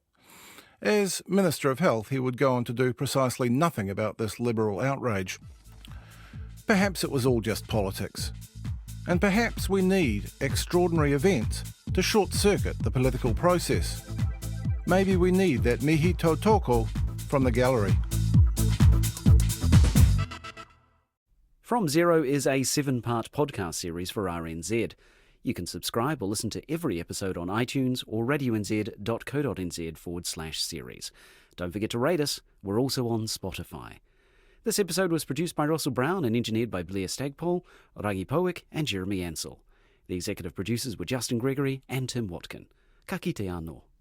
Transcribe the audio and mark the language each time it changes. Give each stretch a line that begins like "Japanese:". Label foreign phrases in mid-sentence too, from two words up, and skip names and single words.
English: As Minister of Health, he would go on to do precisely nothing about this Liberal outrage. Perhaps it was all just politics. And perhaps we need extraordinary events to short-circuit the political process. Maybe we need that
Māori: mihi tautoko
English: from the gallery. From Zero is a 7-part podcast series for RNZ. You can subscribe or listen to every episode on iTunes or radionz.co.nz/series. Don't forget to rate us. We're also on Spotify. This episode was produced by Russell Brown and engineered by Blair Stagpole, Ragi Powick and Jeremy Ansell. The executive producers were Justin Gregory and Tim Watkin.
Māori: Ka kite anō.